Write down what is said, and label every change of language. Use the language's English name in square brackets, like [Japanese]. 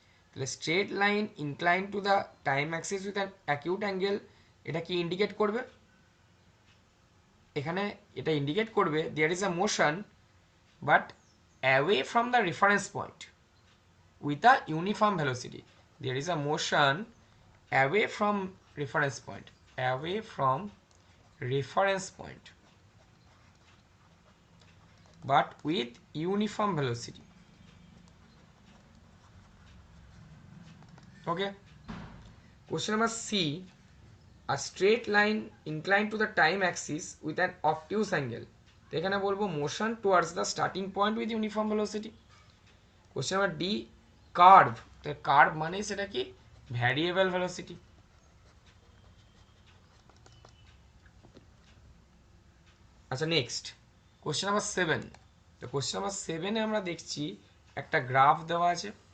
[English] তাহলে straight line incline to the time axis with an acute angle, [Bangla] এটা কি indicate করবে? এখানে এটা ইন্ডিকেট করবে [English] There is a motion but away from the reference point with a uniform velocity. There is a motion away from reference point, away from reference point, but with uniform velocity. Okay. Question number C, a straight line inclined to the time axis with an obtuse angle. [Bangla] তো এখানে বলবো [English] motion towards the starting point with uniform velocity. Question number D, curve. [Bangla] তো curve মানে সেটা কি variable velocity. আচ্ছা next question number 7। তো question number 7-এ আমরা দেখছি একটা গ্রাফ দেওয়া আছে।